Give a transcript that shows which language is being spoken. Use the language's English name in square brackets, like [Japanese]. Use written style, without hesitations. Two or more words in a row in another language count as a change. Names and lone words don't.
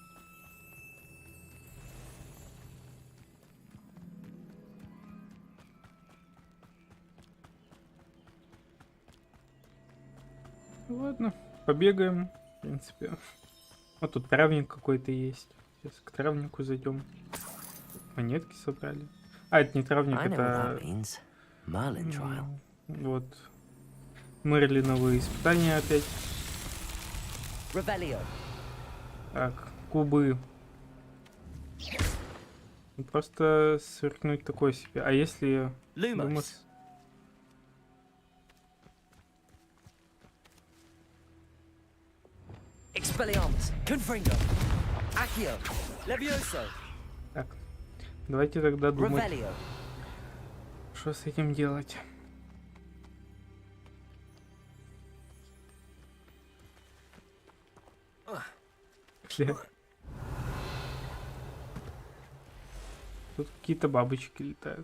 [Russian] Ладно, побегаем, в принципе. Вот тут травник какой-то есть. Сейчас к травнику зайдем. Монетки собрали. А, это не травник, [English] I know what [Russian] это... [English] that means. Merlin trial. [Russian] Вот. Мерлиновые испытания опять. Revelio. Так, кубы. Ну, просто сверкнуть такое себе. А если... Lumos. Expelliarmus. Confringo. Accio. Levioso. Так, давайте тогда думать, Revelio. что с этим делать. Бля. Тут какие-то бабочки летают.